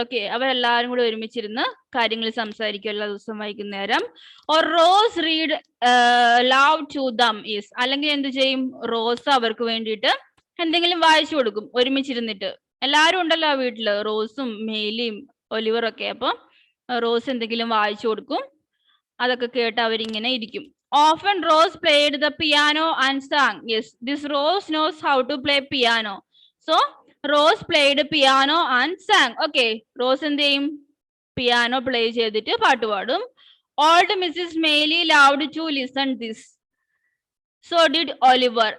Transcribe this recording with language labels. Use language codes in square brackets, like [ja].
[ml] Okay, അവരെല്ലാവരും കൂടി ഒരുമിച്ചിരുന്ന് കാര്യങ്ങൾ സംസാരിക്കും എല്ലാ ദിവസവും വൈകുന്നേരം. [en] or Rose read loud to them. [ml] Yes, അല്ലെങ്കിൽ എന്ത് ചെയ്യും? റോസ് അവർക്ക് വേണ്ടിയിട്ട് എന്തെങ്കിലും വായിച്ചു കൊടുക്കും ഒരുമിച്ചിരുന്നിട്ട്. എല്ലാവരും ഉണ്ടല്ലോ ആ വീട്ടില്, റോസും മെയ്ലിയും ഒലിവറും ഒക്കെ. അപ്പൊ റോസ് എന്തെങ്കിലും വായിച്ചു കൊടുക്കും, അതൊക്കെ കേട്ട് അവരിങ്ങനെ ഇരിക്കും. [en] Often Rose played the piano and sang. Yes, this Rose knows how to play piano. So Rose played piano and sang. Okay, Rose [ml] എന്ത് ചെയ്യും? പിയാനോ പ്ലേ ചെയ്തിട്ട് പാട്ട് പാടും. Old Mrs. [en] Maylie loved to listen this. So did Oliver.